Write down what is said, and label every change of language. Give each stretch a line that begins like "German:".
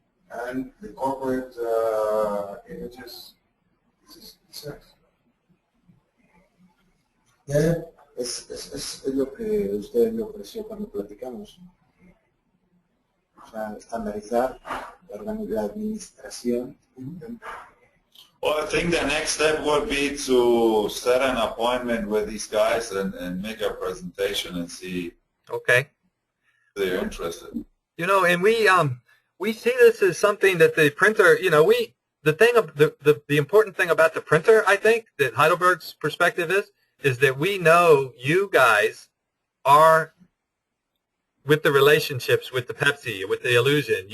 English: and the corporate images is sex.
Spanish: Es lo que usted me ofreció cuando platicamos. O sea, estandarizar la administración.
English: Well, I think the next step would be to set an appointment with these guys and make a presentation and see Okay. if they're interested. You know, and we see this as something that the printer, you know, the important thing about the printer, I think, that Heidelberg's perspective is that we know you guys are with the relationships with the Pepsi, with the Illusion.